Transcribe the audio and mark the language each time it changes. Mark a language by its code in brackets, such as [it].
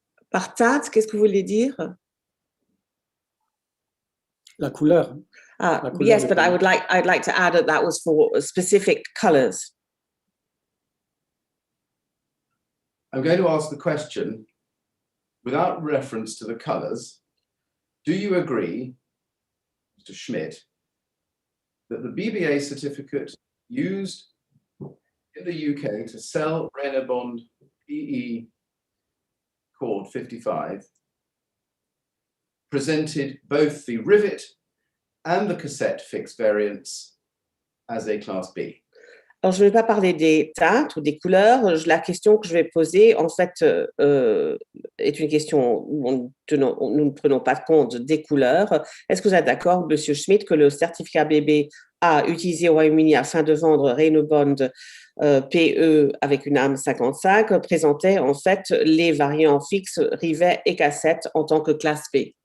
[fr] Par teinte, qu'est-ce que vous voulez dire? La couleur. La couleur [en] Yes, [fr] des [en] but I'd like to add that was for specific colors. I'm going to ask the question without reference to the colors. Do you agree, Mr. Schmidt, that the BBA certificate used in the UK to sell Renabond PE cord 55 presented both the rivet and the cassette fixed variants as a Class B? [fr] Alors, je ne vais pas parler des teintes ou des couleurs. La question que je vais poser, en fait, est une question où nous ne prenons pas compte des couleurs. Est-ce que vous êtes d'accord, Monsieur Schmidt, que le certificat BBA utilisé au Royaume-Uni afin de vendre Renabond PE avec une âme 55 présentait en fait les variants fixes, rivets et cassettes en tant que classe B?